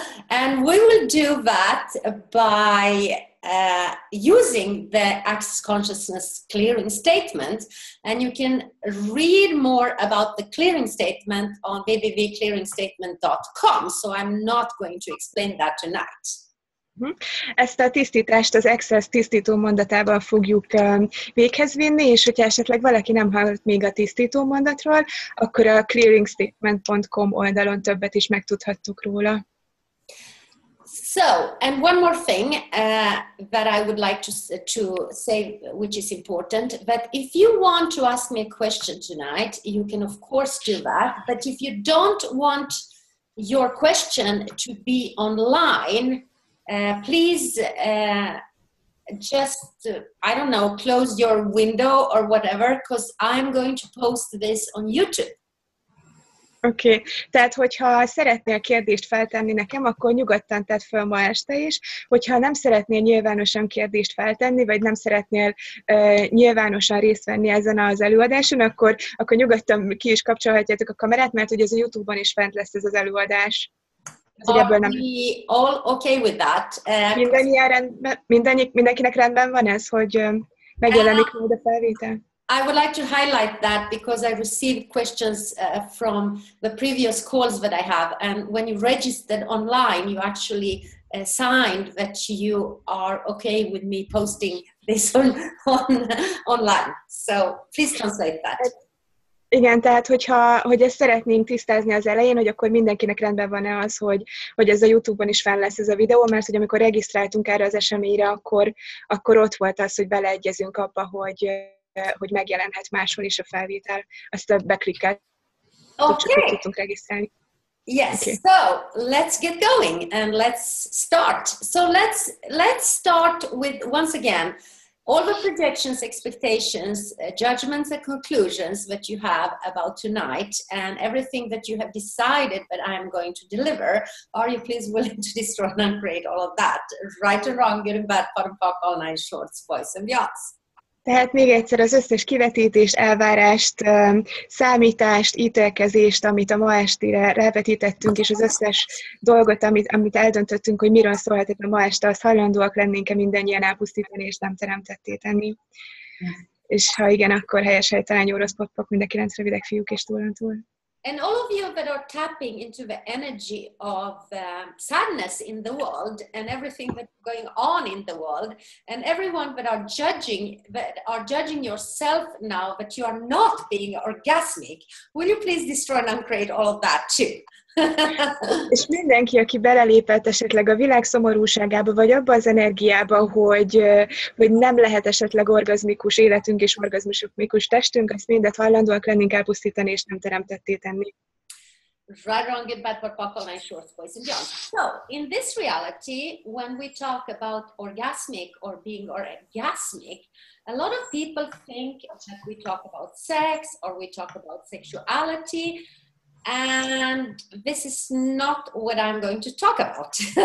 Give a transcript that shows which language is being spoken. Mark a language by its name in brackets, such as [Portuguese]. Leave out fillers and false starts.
[English] And we will do that by using the Access Consciousness clearing statement, and you can read more about the clearing statement on www.clearingstatement.com, so I'm not going to explain that tonight. [Hungarian] Ezt a tisztítást az Access tisztító mondatával fogjuk véghez vinni, és hogyha esetleg valaki nem hallott még a tisztító mondatról, akkor a clearingstatement.com oldalon többet is megtudhattuk róla. [English] So, and one more thing that I would like to say, which is important, that if you want to ask me a question tonight, you can of course do that, but if you don't want your question to be online, please just, I don't know, close your window or whatever, because I'm going to post this on YouTube. [Hungarian] Oké, tehát hogyha szeretnél kérdést feltenni nekem, akkor nyugodtan tedd föl ma este is. Hogyha nem szeretnél nyilvánosan kérdést feltenni, vagy nem szeretnél nyilvánosan részt venni ezen az előadáson, akkor nyugodtan ki is kapcsolhatjátok a kamerát, mert ugye az a YouTube-on is fent lesz ez az előadás. [English] Are we all okay with that? [Hungarian] Mindenkinek rendben van ez, hogy megjelenik majd a felvétel? [English] I would like to highlight that because I received questions from the previous calls that I have, and when you registered online, you actually signed that you are okay with me posting this online. So please translate that. [Hungarian] Igen, tehát hogy ezt szeretnénk tisztázni az elején, hogy akkor mindenkinek rendben van-e az, hogy ez a YouTube-on is fenn lesz ez a videó, mert hogy amikor regisztráltunk erre az eseményre, akkor ott volt az, hogy beleegyezünk abba, hogy megjelenhet máshol is a felvétel. Azt beklikkeltük, csak hogy tudtunk regisztrálni. [English] Yes, okay. So let's get going and let's start. So let's start with, once again, all the projections, expectations, judgments and conclusions that you have about tonight and everything that you have decided that I am going to deliver, are you please willing to destroy and uncreate all of that? Right or wrong, good and bad, pot and pock, all nine shorts, boys and beyonds. [Hungarian] Tehát még egyszer az összes kivetítést, elvárást, számítást, ítélkezést, amit a ma estére rávetítettünk, és az összes dolgot, amit eldöntöttünk, hogy miről szólhat a ma este, azt hajlandóak lennénk-e mindannyian elpusztítani, és nem teremtetté tenni. És ha igen, akkor helyes helytelen jó rossz pop, mind a 9 rövidek fiúk és túlantúl. [English] And all of you that are tapping into the energy of sadness in the world and everything that's going on in the world, and everyone that are judging yourself now that you are not being orgasmic, will you please destroy and uncreate all of that too? [Hungarian] És mindenki, aki belelépett esetleg a világ szomorúságába, vagy abba az energiába, hogy nem lehet esetleg orgazmikus életünk és orgazmikus testünk, azt mindet hajlandóak lennénk elpusztítani, és nem teremtetté tenni. [English] Right, wrong, good, bad, but buckle, nice, shorts, boys and beyond. So, in this reality, when we talk about orgasmic or being orgasmic, a lot of people think that we talk about sex or we talk about sexuality, and this is not what I'm going to talk about.